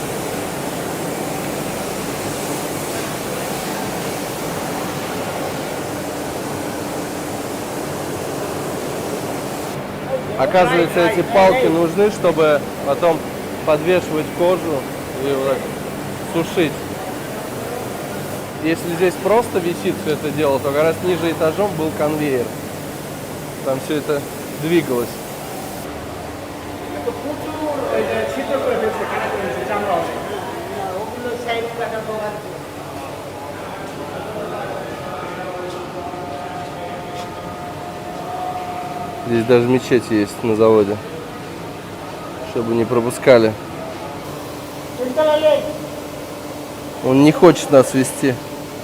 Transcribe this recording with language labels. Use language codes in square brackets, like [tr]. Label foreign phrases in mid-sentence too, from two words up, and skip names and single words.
[ru] Оказывается, эти палки нужны, чтобы потом подвешивать кожу и вот так сушить. Если здесь просто висит все это дело, то как раз ниже этажом был конвейер. Там все это двигалось. [bn] ওগুলো সাইড কাটাবো আর কি। [ru] Здесь даже мечеть есть на заводе, чтобы не пропускали. Он не хочет нас вести. Услышал.